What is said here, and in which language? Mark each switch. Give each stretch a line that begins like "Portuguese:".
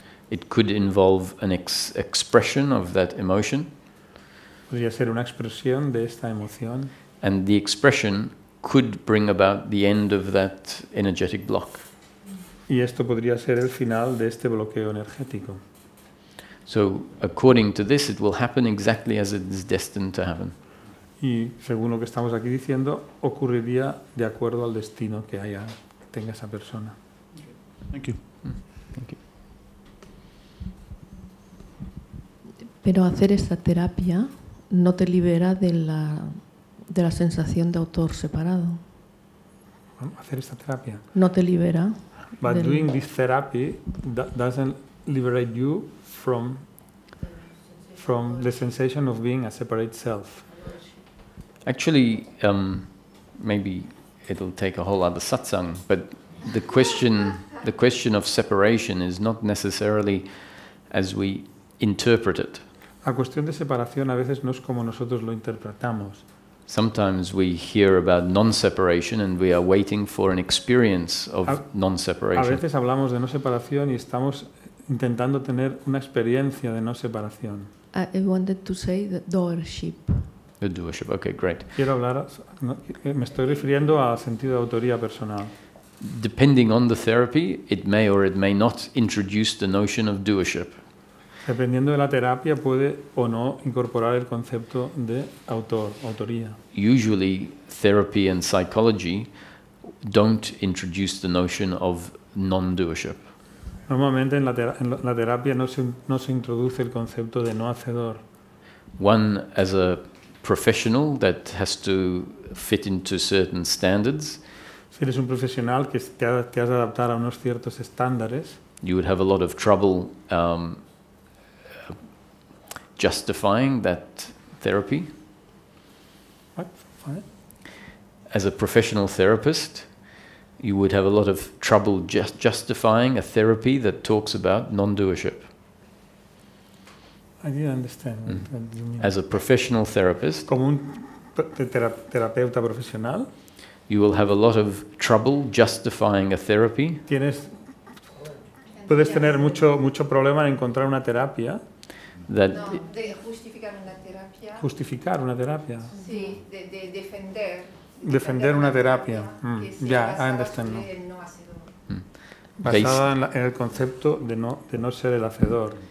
English: It could involve an expression of that emotion,
Spanish: Podría ser una expresión de esta emoción
English: and the expression could bring about the end of that energetic block.
Spanish: y esto podría ser el final de este bloqueo energético.
English: So, according to this, it will happen exactly as it is destined to happen.
Spanish: Y según lo que estamos aquí diciendo, ocurriría de acuerdo al destino que tenga esa persona.
English: Thank you. Thank you.
Spanish: Pero hacer esta terapia no te libera de la sensación de autor separado. Hacer esta terapia. No te libera.
English: But doing this therapy doesn't liberate you from the sensation of being a separate self. Actually, maybe it'll take a whole other satsang, but the question of separation is not necessarily as we interpret it.
Spanish: La cuestión de separación a veces no es como nosotros lo interpretamos.
English: Sometimes we hear about non-separation and we are waiting for an experience of
Spanish: A
English: non-separation.
Spanish: veces hablamos de no separación y estamos intentando tener una experiencia de no separación.
English: I wanted to say the doership. The doership. Okay, great.
Spanish: Quiero hablar, me estoy refiriendo al sentido de autoría personal.
English: Depending on the therapy, it may or it may not introduce the notion of doership.
Spanish: Dependiendo de la terapia puede o no incorporar el concepto de autoría.
English: Usually, therapy and psychology don't introduce the notion of non-doership.
Spanish: Normalmente en la terapia no se introduce el concepto de no hacedor.
English: One, as a professional that has to fit into certain standards,
Spanish: Si eres un profesional que te has de adaptar a unos ciertos estándares,
English: you would have a lot of trouble justifying that therapy. What? What? As a professional therapist, you would have a lot of trouble justifying a therapy that talks about non-doership. I didn't understand what you mean. As a professional therapist,
Spanish: Como un terapeuta profesional,
English: you will have a lot of trouble justifying a therapy
Spanish: puedes tener mucho problema en encontrar una terapia,
English: that
Spanish: No, de justificar una terapia. justificar una terapia, Sí, de defender una terapia. que sea Ya, basada
English: I understand
Spanish: sobre
English: now.
Spanish: el no hacedor. Basada en el concepto de no ser el hacedor.